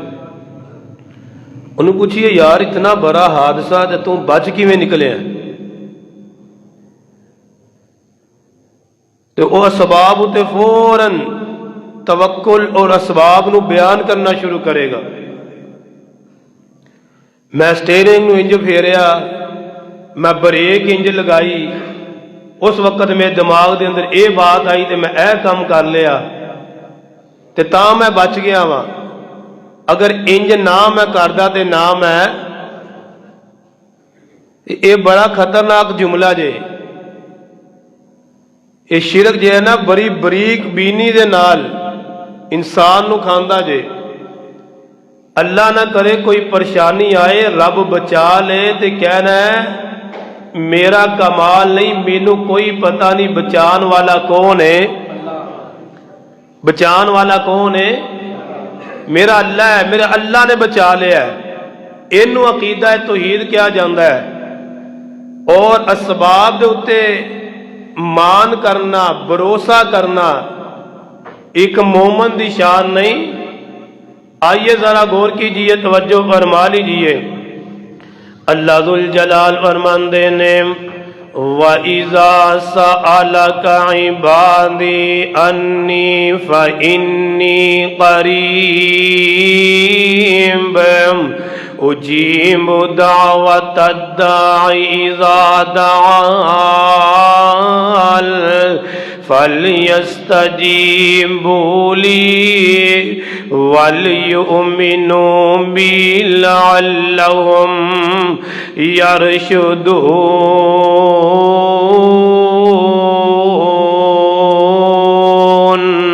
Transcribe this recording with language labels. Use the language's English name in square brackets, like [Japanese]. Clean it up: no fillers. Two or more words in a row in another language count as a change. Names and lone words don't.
[Punjabi] انہوں پوچھئے یار اتنا بڑا حادثہ تے تم بچ کیویں نکلے ہیں؟ تو وہ اسباب تے فوراً توکل اور اسباب نو بیان کرنا شروع کرے گا۔ میں سٹیئرنگ نو انج پھیریا، میں بریک انج لگائی، اس وقت میرے دماغ دے اندر اے بات آئی تے میں اے کام کر لیا تے تاں میں بچ گیا ہاں۔ اگر انج نہ میں کردا تے نہ میں، یہ بڑا خطرناک جملہ جے، یہ شرک جو ہے نا بڑی بریک بینی دے نال انسان نو کھاندا جے۔ اللہ نہ کرے کوئی پریشانی آئے، رب بچا لے تے کہنا ہے میرا کمال نہیں، مینوں کوئی پتہ نہیں بچان والا کون ہے، بچان والا کون ہے؟ میرا اللہ ہے، میرا اللہ نے بچا لیا ہے۔ اینو عقیدہ توحید کیا جاندا ہے، اور اسباب دے اتے مان کرنا، بھروسہ کرنا ایک مومن دی شان نہیں۔ [Urdu] آئیے ذرا غور کیجئے، توجہ فرما لیجئے، اللہ ذوالجلال فرماندے نے [Arabic] وَإِذَا سَأَلَكَ عِبَادِي أَنِّي فَإِنِّي قَرِيبٌ أُجِيبُ دَعْوَةَ الدَّاعِ إِذَا دَعَانِ فَلْيَسْتَجِيبُوا لِي وَلْيُؤْمِنُوا بِي لَعَلَّهُمْ يَرْشُدُونَ۔